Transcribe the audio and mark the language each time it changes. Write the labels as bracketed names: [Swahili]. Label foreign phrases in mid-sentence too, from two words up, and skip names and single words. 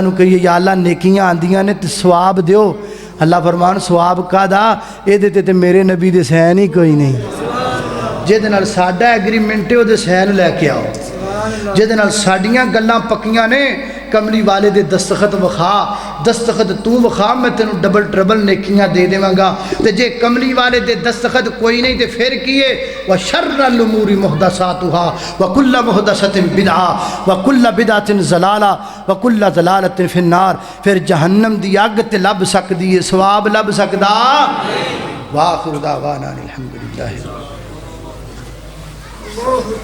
[Punjabi] ਨੂੰ ਕਹੀਏ ਯਾ ਅੱਲਾ ਨੇਕੀਆਂ ਆਂਦੀਆਂ ਨੇ ਤੇ ਸਵਾਬ ਦਿਓ ਅੱਲਾ ਫਰਮਾਨ ਸਵਾਬ ਕਾਹਦਾ ਇਹਦੇ ਤੇ ਮੇਰੇ ਨਬੀ ਦੇ ਸਾਈਨ ਹੀ ਕੋਈ ਨਹੀਂ ਜਿਹਦੇ ਨਾਲ ਸਾਡਾ ਐਗਰੀਮੈਂਟ ਹੈ ਉਹਦੇ ਸਾਈਨ ਲੈ ਕੇ ਆਓ ਜਿਹਦੇ ਨਾਲ ਸਾਡੀਆਂ ਗੱਲਾਂ ਪੱਕੀਆਂ ਨੇ ਕਮਲੀ ਵਾਲੇ ਦੇ ਦਸਤਖਤ ਵਿਖਾ ਦਸਤਖਤ ਤੂੰ ਵਿਖਾ ਮੈਂ ਤੈਨੂੰ [English] double trouble [Punjabi] ਨੇਕੀਆਂ ਦੇ ਦੇਵਾਂਗਾ ਤੇ ਜੇ ਕਮਲੀ ਵਾਲੇ ਦੇ ਦਸਤਖਤ ਕੋਈ ਨਹੀਂ ਤੇ ਫਿਰ ਕੀ ਹੈ [Arabic] وشر الأمور محدثاتها وكل محدثة بدعة وكل بدعة ضلالة وكل ضلالة في النار [Punjabi] ਫਿਰ ਜਹੰਨਮ ਦੀ ਅੱਗ ਤੇ ਲੱਭ ਸਕਦੀ ਹੈ ਸਵਾਬ ਲੱਭ ਸਕਦਾ [Arabic] وآخر دعوانا الحمد لله